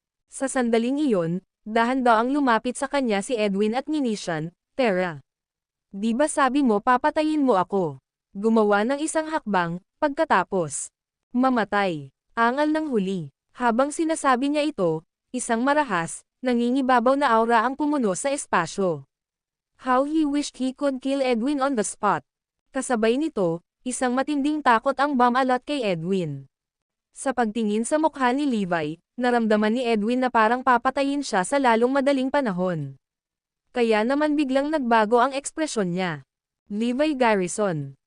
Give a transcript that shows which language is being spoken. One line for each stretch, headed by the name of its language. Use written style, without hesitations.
Filipino: Sa sandaling iyon, dahan-daang lumapit sa kanya si Edwin at nginisyan, Tara. Di ba sabi mo papatayin mo ako? Gumawa ng isang hakbang, pagkatapos mamatay. Angal ng huli. Habang sinasabi niya ito, isang marahas, nangingibabaw na aura ang pumuno sa espasyo.
English: How he wished he could kill Edwin on the spot.
Filipino: Kasabay nito, isang matinding takot ang bumalot kay Edwin. Sa pagtingin sa mukha ni Levi, naramdaman ni Edwin na parang papatayin siya sa lalong madaling panahon. Kaya naman biglang nagbago ang ekspresyon niya. Levi Garrison.